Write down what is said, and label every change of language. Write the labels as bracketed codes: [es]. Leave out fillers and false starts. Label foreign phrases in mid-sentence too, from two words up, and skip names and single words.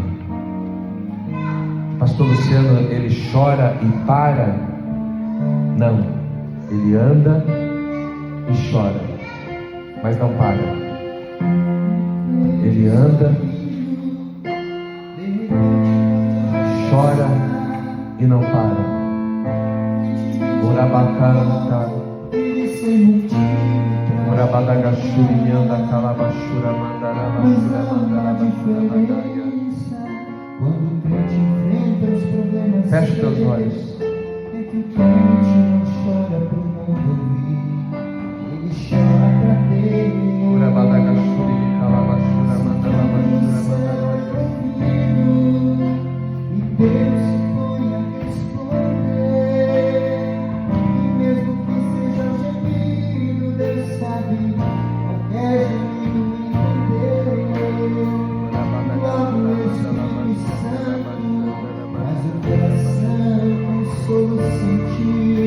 [pt] Pastor Luciano, ele chora e para? Não, ele anda e chora, mas não para. Ele anda, chora e não para. Urabacanta, Urabadagashuri mianda calabashura mandarabashura mandarabashura mandaria. Feche teus olhos. Urabadagashuri calabashura mandarabashura mandaria. Deus se põe a responder, e mesmo que seja gemido, Deus sabe, qualquer gemido entendeu. Logo o Espírito Santo faz o coração um solo sentir.